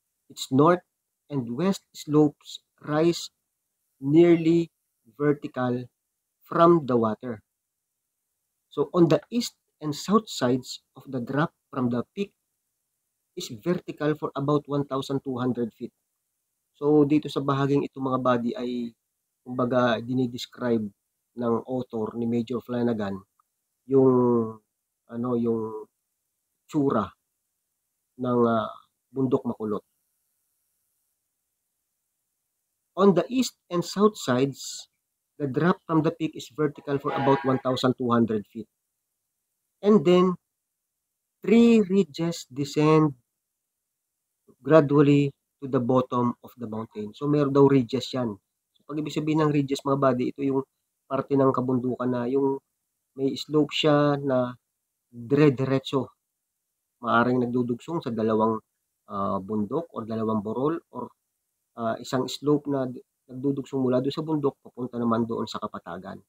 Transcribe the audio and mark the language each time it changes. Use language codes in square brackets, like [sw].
[en] Its north and west slopes rise nearly vertical from the water. So on the east and south sides of the drop from the peak is vertical for about 1,200 feet. [tl] So dito sa bahaging ito mga buddy ay kumbaga dinidescribe ng author ni Major Flanagan yung yung tsura ng bundok Makulot. [en] On the east and south sides, the drop from the peak is vertical for about 1,200 feet. And then, 3 ridges descend gradually to the bottom of the mountain. [tl] So, meron daw ridges yan. So, pag ibig sabihin ng ridges mga buddy, ito yung parte ng kabundukan na yung may slope siya na dire-diretso. Maaring nagdudugsong sa dalawang bundok o dalawang borol or isang slope na nagdudugsong mula doon sa bundok papunta naman doon sa kapatagan.